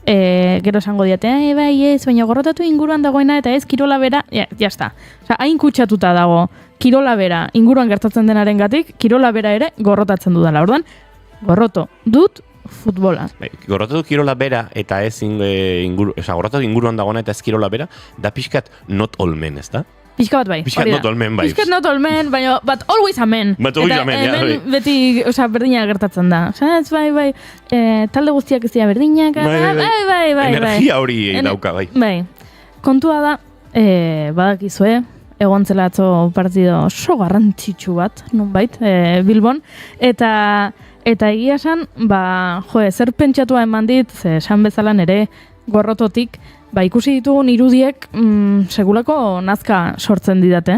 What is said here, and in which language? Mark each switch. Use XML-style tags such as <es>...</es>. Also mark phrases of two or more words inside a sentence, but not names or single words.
<eu>gero esango diate, bai ez, baina gorrotatu inguruan dagoena eta ez kirola bera, jazta. Osa, hain kutsatuta dago kirola bera inguruan gertatzen denaren gatik, kirola bera ere gorrotatzen dudala. Orduan, gorroto dut futbola. Gorrotatu kirola bera eta ez gorrotatu inguruan dagoena eta ez kirola bera, da pixkat</eu> <en>not all men,</en> <eu>ez da? Pixka bat bai. Pixkat</eu> <en>not all men</en> <eu>bai. Pixkat</eu> <en>not all men,</en> <eu>baina</eu> <en>but always a man. But always a man,</en> <eu>eta ja. hemen beti, berdina gertatzen da. Osa, ez bai, talde guztiak ez dira berdinak. Bai. Energia hori dauka, bai. Bai. Kontua da, badakizue, egon zela atzo partido oso garrantzitsu bat, nonbait, Bilbon, eta egia esan, zer pentsatua eman dit, esan bezalan ere gorrototik, ikusi ditugun irudiek segulako nazka sortzen didate.</eu>